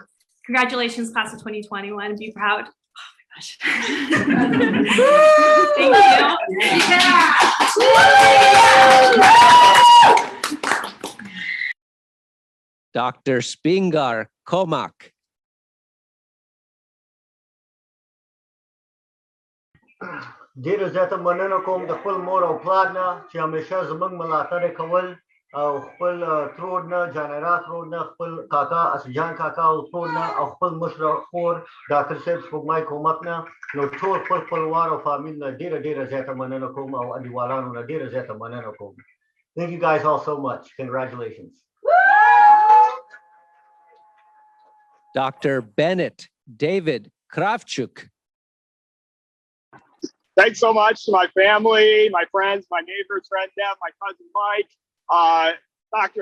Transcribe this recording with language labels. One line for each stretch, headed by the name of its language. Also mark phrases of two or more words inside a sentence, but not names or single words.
English: Congratulations, class of 2021, be proud. Oh my gosh. Thank you. Dr. Spingar Komak.
Pashto: ډیر زیاته مننه کوم د خپل مور او پلار نه چې همیشه زموږ ملاتړ کول او خپل ترور نه جانرا ترور نه خپل کاکا اسجان کاکا او ترور نه او خپل مشر خور ډاکټر صاحب سپوږمۍ کومک نه نو ټول خپل خپلوار او فامیل نه ډیره زیاته مننه کوم او انډیوالانو نه ډیره زیاته مننه کوم.
English: Thank you guys all so much. Congratulations. Dr. Bennett David Kravchuk. Thanks so much to my family, my friends, my neighbors, friend Deb, my cousin Mike, Dr.